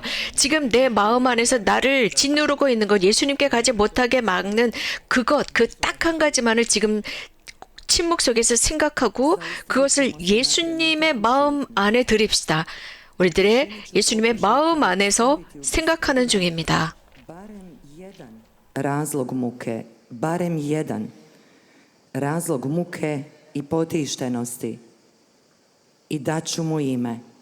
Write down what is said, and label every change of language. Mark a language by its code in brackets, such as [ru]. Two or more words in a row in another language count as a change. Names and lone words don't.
[ko] 지금 내 마음 안에서 나를 짓누르고 있는 것, 예수님께 가지 못하게 막는 그것, 그 딱 한 가지만을 지금 침묵 속에서 생각하고 그것을 예수님의 마음 안에 드립시다. 우리들의 예수님의 마음 안에서 생각하는 중입니다. [hr] Barem jedan razlog muke, barem jedan, razlog muke i potištenosti i daću mu ime.